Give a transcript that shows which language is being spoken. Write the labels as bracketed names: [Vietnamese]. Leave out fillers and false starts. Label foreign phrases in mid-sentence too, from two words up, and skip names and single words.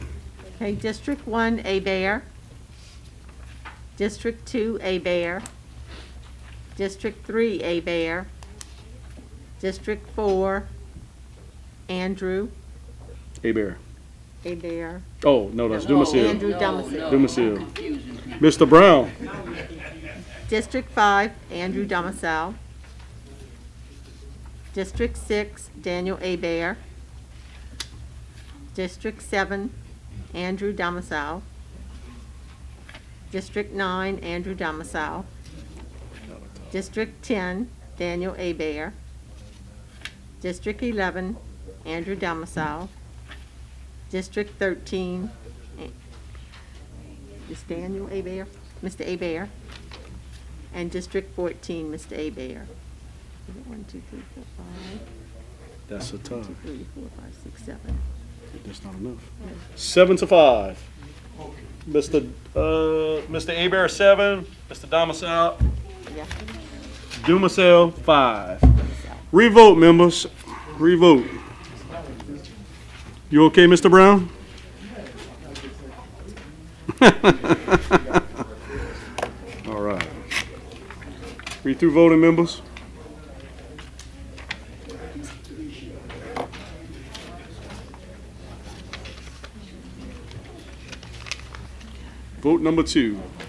[English] Okay, District 1, A. Bear. District 2, A. Bear. District 3, A. Bear. District 4, Andrew. A. Bear. A. Bear. Oh, no, that's Dumasil. Andrew Dumasil. Dumasil. Mr. Brown. District 5, Andrew Dumasil. District 6, Daniel Abear. District 7, Andrew Damasau. District 9, Andrew Damasau. District 10, Daniel Abear. District 11, Andrew Damasau. District 13, is Daniel Abear? Mr. Abear. And District 14, Mr. Abear. Is it 1, 2, 3, 4, 5? That's a tie. 1, 2, 3, 4, 5, 6, 7. That's not enough. 7-5. Mr. Abear, 7. Mr. Damasau. Yeah. Dumasel, 5. Revote, members. Revote. You okay, Mr. Brown? All right. Read through voting, members. Vote number 2.